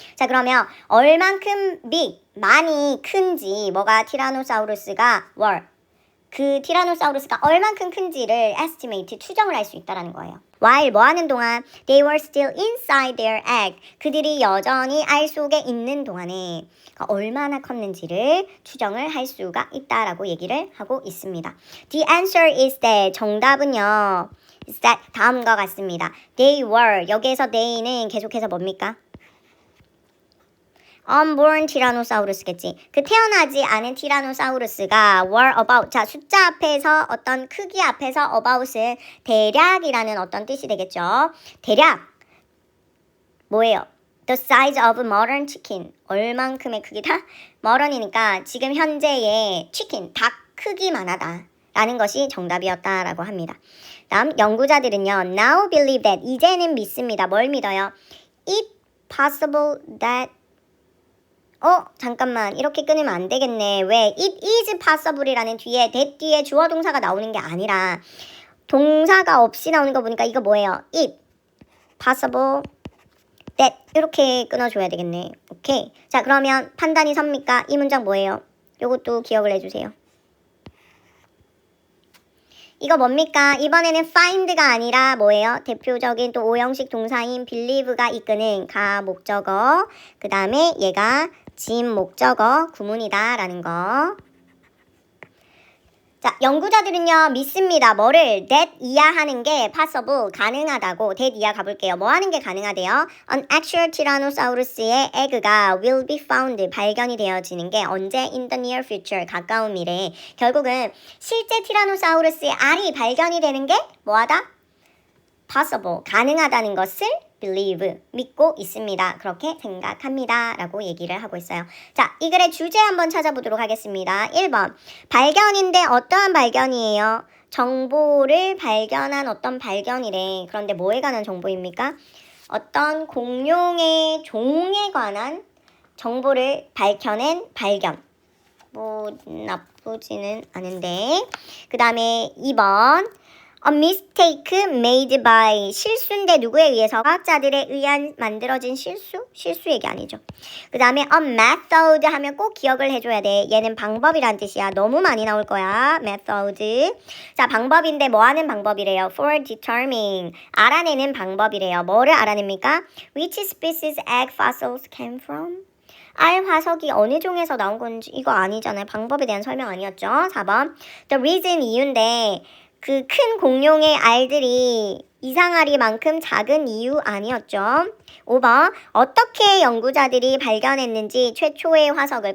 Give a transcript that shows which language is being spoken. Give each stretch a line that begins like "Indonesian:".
Korean: 자, 그러면 얼만큼 big, 많이 큰지 뭐가 티라노사우루스가 were 그 티라노사우루스가 얼만큼 큰지를 estimate, 추정을 할 수 있다라는 거예요. while 뭐 하는 동안
English: they were still inside their egg
Korean: 그들이 여전히 알 속에 있는 동안에 얼마나 컸는지를 추정을 할 수가 있다라고 얘기를 하고 있습니다.
English: The answer is that
Korean: 정답은요 is that 다음과 같습니다. They were 여기에서 they는 계속해서 뭡니까? unborn 티라노사우루스겠지. 그 태어나지 않은 티라노사우루스가 were about 자 숫자 앞에서 어떤 크기 앞에서 about은 대략이라는 어떤 뜻이 되겠죠. 대략 뭐예요?
English: The size of modern chicken 얼만큼의 크기다?
Korean: modern이니까 지금 현재의 chicken 닭 크기만 하다 라는 것이 정답이었다라고 합니다. 다음 연구자들은요
English: now believe that
Korean: 이제는 믿습니다. 뭘 믿어요? It possible that 잠깐만 이렇게 끊으면 안 되겠네. 왜? It is possible이라는 뒤에 that 뒤에 주어 동사가 나오는 게 아니라 동사가 없이 나오는 거 보니까 이거 뭐예요? It possible that 이렇게 끊어줘야 되겠네. 오케이. 자, 그러면 판단이 섭니까? 이 문장 뭐예요? 요것도 기억을 해주세요. 이거 뭡니까? 이번에는 find가 아니라 뭐예요? 대표적인 또 오형식 동사인 believe가 이끄는 가 목적어 그 다음에 얘가 진 목적어 구문이다 라는 거. 자, 연구자들은요, 믿습니다. 뭐를? that 이하하는 게 possible, 가능하다고. that 이하 가볼게요. 뭐 하는 게 가능하대요? An actual Tyrannosaurus의 egg가 will be found, 발견이 되어지는 게 언제?
English: In the near future,
Korean: 가까운 미래에. 결국은 실제 티라노사우루스의 알이 발견이 되는 게 뭐하다? possible, 가능하다는 것을 believe, 믿고 있습니다. 그렇게 생각합니다. 라고 얘기를 하고 있어요. 자, 이 글의 주제 한번 찾아보도록 하겠습니다. 1번, 발견인데 어떠한 발견이에요? 정보를 발견한 어떤 발견이래. 그런데 뭐에 관한 정보입니까? 어떤 공룡의 종에 관한 정보를 밝혀낸 발견. 뭐 나쁘지는 않은데. 그 다음에 2번,
English: A mistake made by,
Korean: 실수인데 누구에 의해서? 과학자들에 의한 만들어진 실수? 실수 얘기 아니죠. 그 다음에 a method 하면 꼭 기억을 해줘야 돼. 얘는 방법이란 뜻이야. 너무 많이 나올 거야. method. 자, 방법인데 뭐 하는 방법이래요?
English: For determining,
Korean: 알아내는 방법이래요. 뭐를 알아냅니까?
English: Which species egg fossils came from?
Korean: 알 화석이 어느 종에서 나온 건지 이거 아니잖아요. 방법에 대한 설명 아니었죠. 4번, the reason, 이유인데 그 큰 공룡의 알들이 이상하리만큼 작은 이유 아니었죠. 5번, 어떻게 연구자들이 발견했는지 최초의 화석을.